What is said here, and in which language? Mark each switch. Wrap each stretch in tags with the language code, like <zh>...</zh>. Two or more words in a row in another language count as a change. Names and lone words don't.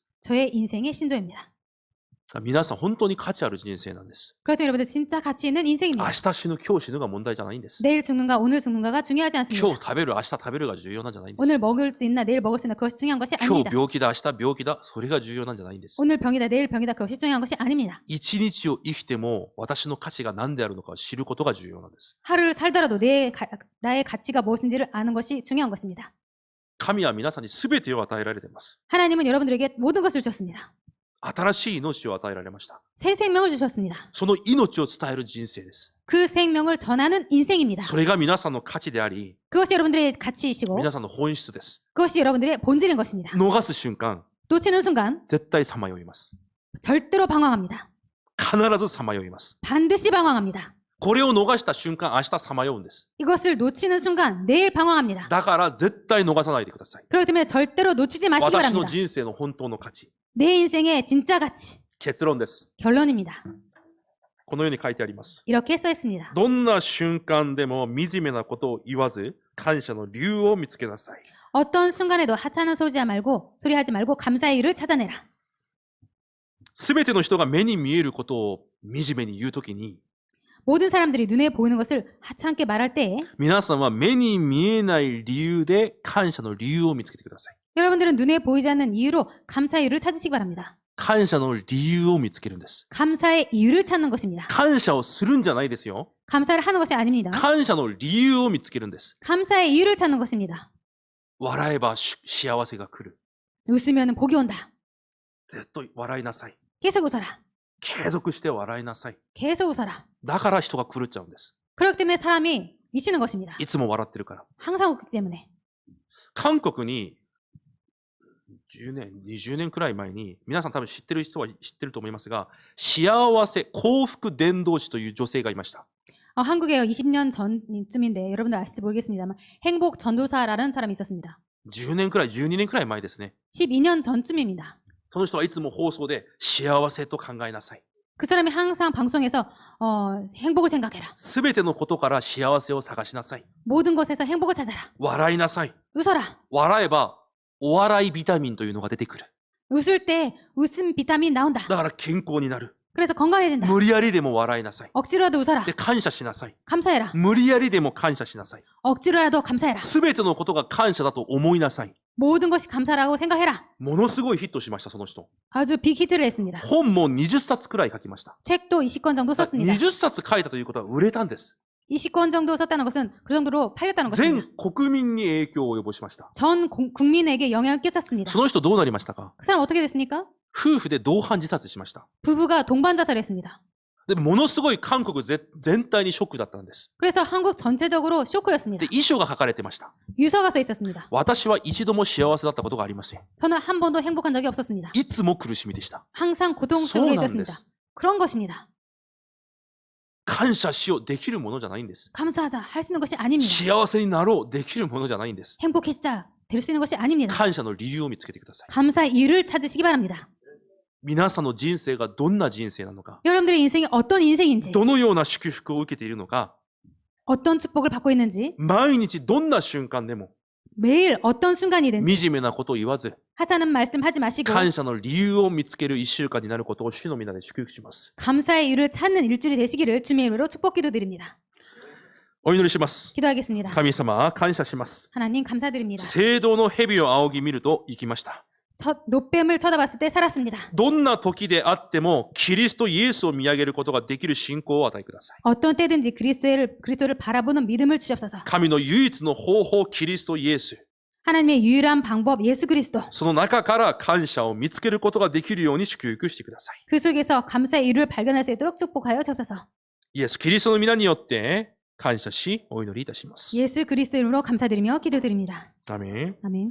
<ko>저의 인생의 신조입니다.</ko> <ja>皆さん本当に価値ある人生なんです。</ja> <ko>그렇다면 여러분들 진짜 가치 있는</ko> <ja>明</ja> <ko>인생입니다.</ko> <ja>日死ぬ、今日死ぬが問題じゃないんです。</ja> <ko>내일 죽는가 오늘 죽는가가 중요하지</ko> <ja>今</ja> <ko>않습니다.</ko> <ja>日食べる、明日食べるが重要なんじゃないんです。</ja> <ko>오늘 먹을 수 있나 내일 먹을 수 있나 그것이 중요한 것이</ko> <ja>今日</ja> <ko>아닙니다.</ko> <ja>病気だ、明日病気だ、それが重要なんじゃないんです。</ja> <ko>오늘 병이다 내일 병이다 그것이 중요한 것이 아닙니다.</ko> <ja>一日を生きても私の価値が何であるのかを知ることが重要なんです。</ja> <ko>하루를 살더라도 나의 가치가 무엇인지를 아는 것이 중요한 것입니다.</ko> <ja>神は皆さんに全てを与えられています。</ja> <ko>하나님은 여러분들에게 모든 것을 주셨습니다.</ko> <ja>新しい命を与えられました。</ja> <ko>새 생명을 주셨습니다.</ko> <ja>その命を伝える人生です。</ja> <ko>그 생명을 전하는 인생입니다.</ko> <ja>それが皆さんの価値であり、</ja> <ko>그것이 여러분들의 가치이시고</ko> <ja>皆さんの本質です。</ja> <ko>그것이 여러분들의 본질인 것입니다.</ko> <ja>逃す瞬間、</ja> <ko>놓치는 순간</ko> <ja>絶対さまよいます。</ja> <ko>절대로 방황합니다.</ko> <ja>必ずさまよいます。</ja> <ko>반드시 방황합니다.</ko> <ja>これを逃した瞬間、明日さまようんです。</ja> <ko>이것을 놓치는 순간 내일 방황합니다.</ko> <ja>だから絶対逃さないでください。</ja> <ko>그렇기 때문에 절대로 놓치지 마시기</ko> <ja>私の</ja> <ko>바랍니다.</ko> <ja>人生の本当の価値。</ja> <ko>내 인생의 진짜 가치.</ko> <ja>結論です。</ja> <ko>결론입니다.</ko> <ja>このように書いてあります。</ja> <ko>이렇게 써 있습니다.</ko> <ja>どんな瞬間でも惨めなことを言わず、感謝の理由を見つけなさい。</ja> <ko>어떤 순간에도 하찮은 소리하지 말고 감사의 일을 찾아내라.</ko> <ja>すべての人が目に見えることを惨めに言うときに、</ja> <ko>모든 사람들이 눈에 보이는 것을 하찮게 말할 때에</ko> <ja>皆さんは目に見えない理由で感謝の理由を見つけてください。</ja> <ko>여러분들은 눈에 보이지 않는 이유로 감사의 이유를 찾으시기 바랍니다.</ko> <ja>感謝の理由を見つけるんです。</ja> <ko>감사의 이유를 찾는 것입니다.</ko> <ja>感謝をするんじゃないですよ。</ja> <ko>감사를 하는 것이 아닙니다.</ko> <ja>感謝の理由を見つけるんです。</ja> <ko>감사의 이유를 찾는 것입니다.</ko> <ja>笑えば幸せが来る。</ja> <ko>웃으면 복이 온다.</ko> <ja>ずっと笑いなさい。</ja> <ko>계속 웃어라.</ko> <ja>継続して笑いなさい。</ja> <ko>계속 웃어라.</ko> <ja>だから人が狂っちゃうんです。</ja> <ko>그렇기 때문에 사람이 미치는 것입니다.</ko> <ja>いつも笑ってるから。</ja> <ko>항상 웃기 때문에.</ko> <ja>韓国に10年、20年くらい前に、皆さん多分知ってる人は知ってると思いますが、幸せ、幸福伝道師という女性がいました。</ja> <ko>한국에 20년 전쯤인데 여러분들 아실지 모르겠습니다만 행복 전도사라는 사람이 있었습니다.</ko> <ja>10 年くらい、12年くらい前ですね。</ja> <ko>12년 전쯤입니다.</ko> <ja>その人はいつも放送で幸せと考えなさい。</ja> <ko>그 사람이 항상 방송에서 행복을 생각해라.</ko> <ja>すべてのことから幸せを探しなさい。</ja> <ko>모든 것에서 행복을 찾아라.</ko> <ja>笑いなさい。</ja> <ko>웃어라.</ko> <ja>笑えば、お笑いビタミンというのが出てくる。</ja> <ko>웃을 때 웃음 비타민 나온다.</ko> <ja>だから健康になる。</ja> <ko>그래서 건강해진다.</ko> <ja>無理やりでも笑いなさい。</ja> <ko>억지로라도 웃어라.</ko> <ja>で、感謝しなさい。</ja> <ko>감사해라.</ko> <ja>無理やりでも感謝しなさい。</ja> <ko>억지로라도 감사해라.</ko> <ja>すべてのことが感謝だと思いなさい。</ja> <ko>모든 것이 감사라고 생각해라.</ko> <ja>ものすごいヒットしました、その人。</ja> <ko>아주 빅히트를 했습니다.</ko> <ja>本も20冊くらい書きました。</ja> <ko>책도 20권 정도 썼습니다.</ko> <ja>20 冊書いたということは売れたんです。</ja> <ko>20권 정도 썼다는 것은 그 정도로 팔렸다는 것입니다.</ko> <ja>全国民に影響を及ぼしました。</ja> <ko>전 국민에게 영향을 끼쳤습니다.</ko> <ja>その人どうなりましたか？</ja> <ko>그 사람 어떻게 됐습니까?</ko> <ja>夫婦で同伴自殺しました。</ja> <ko>부부가 동반 자살했습니다.</ko> <ja>で、ものすごい韓国全体にショックだったんです。</ja> <ko>그래서 한국 전체적으로 쇼크였습니다.</ko> <ja>で、遺書が書かれてました。</ja> <ko>유서가 써 있었습니다.</ko> <ja>私は一度も幸せだったことがありません。</ja> <ko>저는 한 번도 행복한 적이 없었습니다.</ko> <ja>いつも苦しみでした。</ja> <ko>항상 고통 속에</ko> <ja>そうなんで</ja> <ko>있었습니다.</ko> <ja>す。</ja> <ko>그런 것입니다.</ko> <ja>感謝しようできるものじゃないんです。</ja> <ko>감사하자 할 수 있는 것이 아닙니다.</ko> <ja>幸せになろうできるものじゃないんです。</ja> <ko>행복해지자 될 수 있는 것이 아닙니다.</ko> <ja>感謝の理由を見つけてください。</ja> <ko>감사의 이유를 찾으시기 바랍니다.</ko> <ja>皆さんの人生がどんな人生なのか、</ja> <ko>여러분들의 인생이 어떤 인생인지,</ko> <ja>どのような祝福を受けているのか、</ja> <ko>어떤 축복을 받고 있는지,</ko> <ja>毎日どんな瞬間でも</ja> <ko>매일 어떤 순간이든지</ko> <ja>惨めなことを言わず、</ja> <ko>하자는 말씀 하지 마시고</ko> <ja>感謝の理由を見つける一週間になることを主の皆で祝福します。</ja> <ko>감사의 이유를 찾는 일주일이 되시기를 주님의 이름으로 축복 기도드립니다.</ko> <ja>お祈りします。</ja> <ko>기도하겠습니다.</ko> <ja>神様、感謝します。</ja> <ko>하나님 감사드립니다.</ko> <ja>聖堂の蛇を仰ぎ見ると生きました。</ja> <ko>노뱀을 쳐다봤을 때 살았습니다.</ko> <ja>どんな時であってもキリストイエスを見上げることができる信仰を与えてください。</ja> <ko>어떤 때든지 그리스도를 바라보는 믿음을 주옵소서.</ko> <ja>神の唯一の方法、キリストイエス。</ja> <ko>하나님의 유일한 방법 예수 그리스도.</ko> <ja>その中から感謝を見つけることができるように祝福してください。</ja> <ko>그 속에서 감사의 이유를 발견할 수 있도록 축복하여 주옵소서.</ko> <ja>イエス・キリストの皆によって感謝しお祈りいたします。</ja> <ko>예수 그리스도 이름으로 감사드리며 기도드립니다.</ko> <ja>アメン。</ja> <ko>아멘.</ko>